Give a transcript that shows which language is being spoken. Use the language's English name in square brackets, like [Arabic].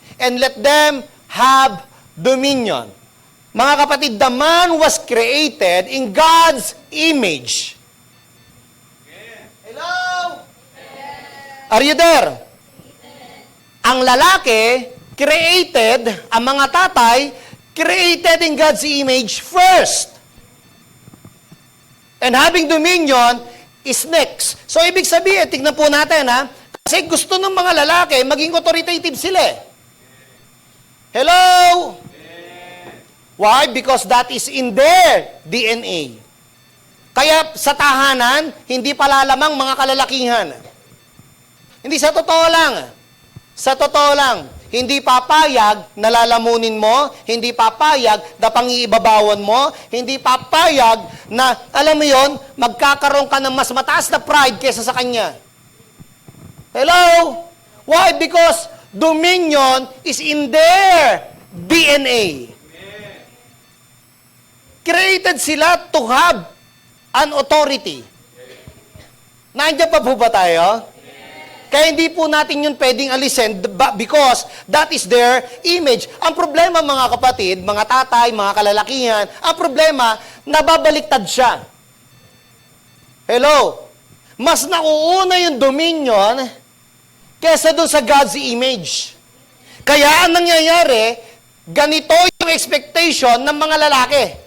[English] And let them have dominion. [Filipino] Mga kapatid, [English] the man was created in God's image. Hello? Are you there? [Filipino] Ang lalaki, [English] created, [Filipino] ang mga tatay, [English] created in God's image first. And having dominion is next. [Filipino] So, ibig sabihin, tignan po natin, kasi gusto ng mga lalaki, maging authoritative sila. [English] Hello? Why? Because that is in their DNA. [Filipino] Kaya sa tahanan, hindi palalamang mga kalalakihan. Hindi, sa totoo lang. Sa totoo lang. Hindi papayag na lalamunin mo, hindi papayag na pangiibabawan mo, hindi papayag na, alam mo yon, magkakaroon ka ng mas mataas na pride kaysa sa kanya. [English] Hello? Why? Because dominion is in their DNA. Created sila to have an authority. [Filipino] Nandiyan pa po ba tayo? Kaya hindi po natin yun pwedeng alisin [English] because that is their image. [Filipino] Ang problema, mga kapatid, mga tatay, mga kalalakihan, ang problema, nababaliktad siya. Hello? Mas nauuna yung dominion kesa dun sa God's image. Kaya ang nangyayari, ganito yung expectation ng mga lalaki.